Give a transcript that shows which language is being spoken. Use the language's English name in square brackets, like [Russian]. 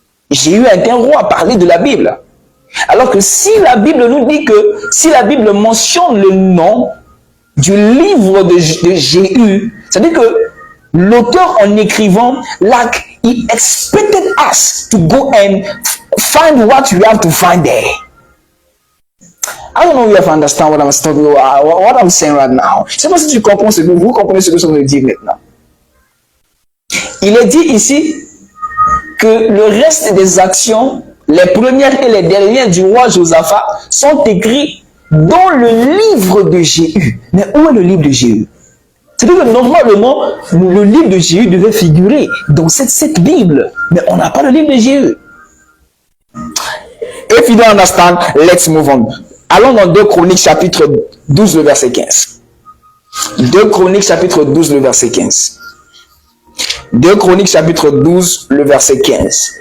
[French] Jéhu a été un roi à parler de la Bible. Alors que si la Bible nous dit que, si la Bible mentionne le nom du livre de Jéhu, c'est-à-dire que l'auteur en écrivant, like, he expected us to go and find what we have to find there. [English] I don't know if you have to understand what I'm saying right now. [French] Je ne sais pas si tu comprends ce que vous comprenez ce que je veux dire maintenant. Il est dit ici que le reste des actions, les premières et les dernières du roi Josaphat, sont écrits dans le livre de Jéhu. Mais où est le livre de Jéhu? C'est-à-dire que normalement, le livre de Jéhu devait figurer dans cette Bible. Mais on n'a pas le livre de Jéhu. [English] If you don't understand, let's move on. [French] Allons dans 2 Chroniques chapitre 12, le verset 15. 2 Chroniques chapitre 12, le verset 15. 2 Chroniques chapitre 12, le verset 15.